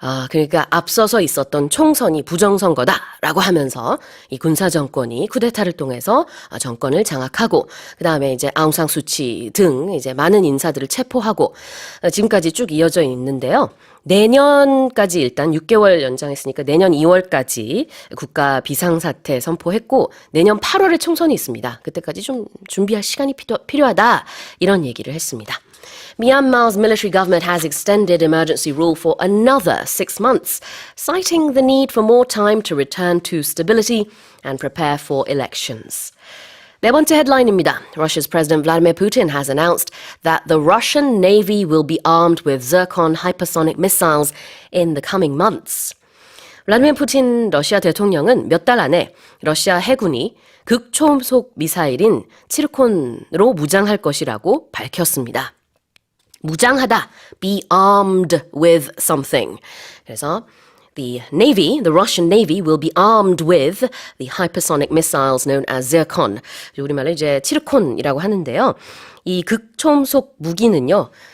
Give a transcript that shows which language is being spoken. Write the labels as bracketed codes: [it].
[ko] 그러니까 앞서서 있었던 총선이 부정선거다라고 하면서 이 군사정권이 쿠데타를 통해서 정권을 장악하고 그 다음에 이제 아웅산 수치 등 이제 많은 인사들을 체포하고 지금까지 쭉 이어져 있는데요. 내년까지 일단 6개월 연장했으니까 내년 2월까지 국가 비상사태 선포했고 내년 8월에 총선이 있습니다. 그때까지 좀 준비할 시간이 필요하다 이런 얘기를 했습니다. [en] Myanmar's military government has extended emergency rule for another 6 months, citing the need for more time to return to stability and prepare for elections. [ko] 네 번째 헤드라인입니다. [en] Russia's President Vladimir Putin has announced that the Russian Navy will be armed with Zircon hypersonic missiles in the coming months. [ko] 블라디미르 푸틴 러시아 대통령은 몇 달 안에 러시아 해군이 극초음속 미사일인 치르콘으로 무장할 것이라고 밝혔습니다. 무장하다, [en] be armed with something. [ko] 그래서 [en] the Russian Navy will be armed with the hypersonic missiles known as Zircon. [ko] 우리말로 이제 치르콘이라고 하는데요. 이 극초음속 무기는요.